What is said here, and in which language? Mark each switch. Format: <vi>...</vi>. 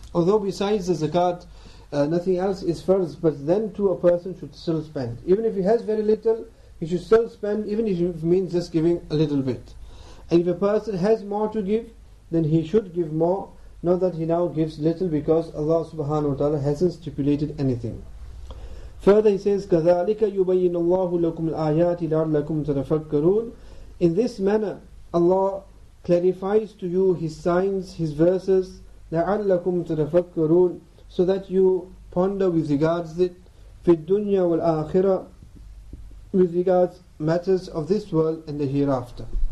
<en>Although besides the zakat, nothing else is first, but then too a person should still spend. Even if he has very little, he should still spend, even if it means just giving a little bit. And if a person has more to give, then he should give more, not that he now gives little because Allah subhanahu wa ta'ala hasn't stipulated anything. Further he says,</en> <ar>كَذَلِكَ يُبَيِّنُ اللَّهُ لَكُمُ الْآيَاتِ لَعَلَّكُمْ تَتَفَكَّرُونَ.</ar> <en>In this manner, Allah clarifies to you His signs, His verses,</en> <ar>لَعَلَّكُمْ تَتَفَكَّرُونَ,</ar> <en>so that you ponder with regards it,</en> <ar>فِي الدُّنْيَا وَالْآخِرَةِ,</ar> <en>with regards matters of this world and the hereafter.</en>